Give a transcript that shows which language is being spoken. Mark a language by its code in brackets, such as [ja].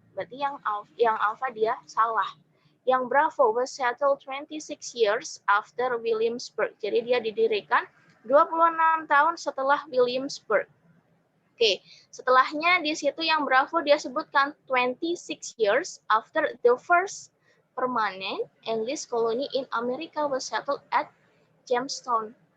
[id] Berarti yang alpha dia salah. Yang [en] Bravo was settled 26 years after Williamsburg. [id] Jadi dia didirikan 26 tahun setelah Williamsburg. Oke, setelahnya di situ yang Bravo dia sebutkan [en] 26 years after the first permanent English colony in America was settled at Jamestown.